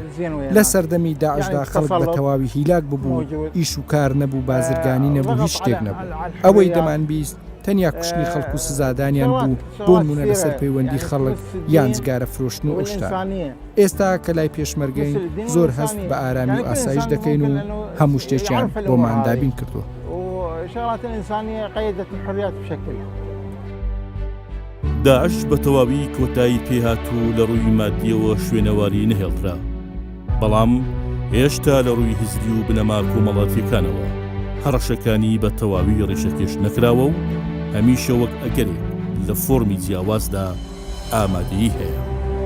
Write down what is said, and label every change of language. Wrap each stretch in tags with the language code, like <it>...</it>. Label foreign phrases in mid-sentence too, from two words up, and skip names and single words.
<ckb>لە سەردەمی داعشدا خەڵک بە تەواوی هیلاک ببوو، ئیش و کار نەبوو، بازرگانی نەبوو، هیچ شتێک نەبوو. ئەوەی دەمان بیست تەنیا کوشتنی خەڵک و سزادانیان بوو بۆ نمونە لەسەر پەیوەندی خەڵک یان جگارە فرۆشتن و ئەوشتان. ئێستا کە لای پێشمەرگەین زۆر هەست بە ئارامی و ئاسایش دەکەین و هەموو شتێکیان بۆمان دابین کردووە.</ckb> <ar>الشغلات الإنسانية قيدت الحريات بشكل.</ar> <ckb>داعش بە تەواوی کۆتایی پێهاتوو لە ڕووی مادیەوە شوێنەواری نەهێڵدرا، بەڵام هێشتا لە ڕووی هزبی و بنەما کۆمەڵاتیەکانەوە هەڕەشەکانی بە تەواوی ڕێشەکێش نەکراوە و هەمیشە وەک ئەگەرێک لە فۆرمی جیاوازدا ئامادەیی هەیە.</ckb>